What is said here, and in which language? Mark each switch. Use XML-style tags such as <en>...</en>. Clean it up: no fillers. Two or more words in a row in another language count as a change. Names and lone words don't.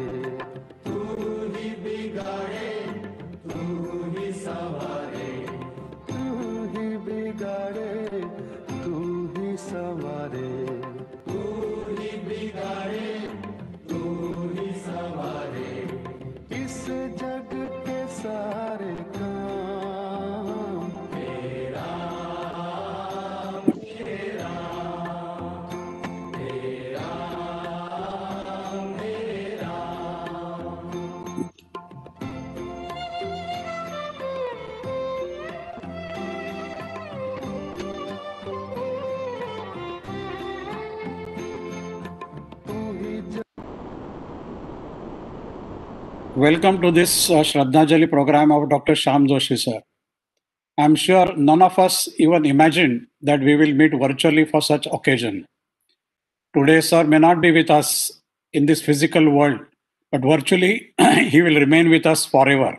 <hi>तू ही बिगाड़े तू ही संवारे तू ही बिगाड़े तू ही संवारे तू ही बिगाड़े तू ही संवारे इस जग के सारे काम तेरा तेरा तेरा तेरा तू ही</hi> <en>Welcome to this Shraddhanjali program of Dr. Shyam Joshi, sir. I'm sure none of us even imagined that we will meet virtually for such occasion. Today, sir may not be with us in this physical world, but virtually he will remain with us forever.</en>